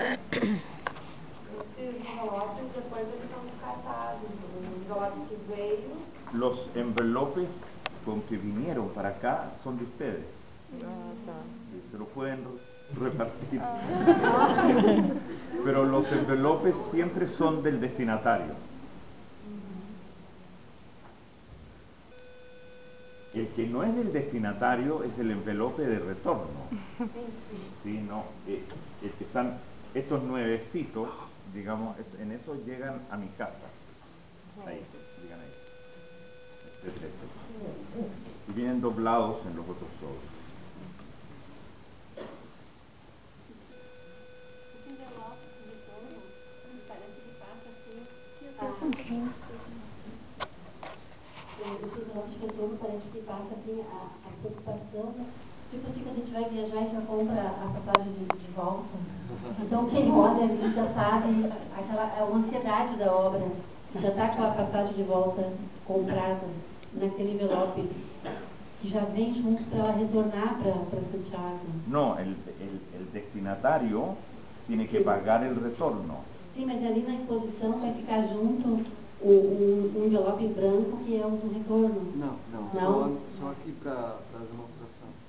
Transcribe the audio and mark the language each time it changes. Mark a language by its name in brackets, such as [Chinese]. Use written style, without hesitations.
[Portuguese] Esses envelopes depois eles são descartados. O envelope que veio. [Spanish] Los envelopes con que vinieron para acá son de ustedes. Se lo pueden repartir. Pero los envelopes siempre son del destinatario. El que no es del destinatario es el envelope de retorno. Sí, no, el que están estos nuevecitos, digamos, en eso llegan a mi casa. Ahí, llegan ahí. Etcétera, etcétera. Y vienen doblados en los otros sobres. [Portuguese] Esses envelopes de retorno parece que passa assim a preocupação, né? Tipo assim, quando a gente vai viajar e já compra a passagem de volta. Então quem olha ali já sabe uma ansiedade da obra, já está com a passagem de volta comprada naquele envelope que já vem junto para ela retornar para Santiago. [Spanish] No, el destinatario tiene que pagar el retorno. [Portuguese] Sim, mas ali na exposição vai ficar junto um envelope branco que é o do retorno. Não. Só aqui para demonstração.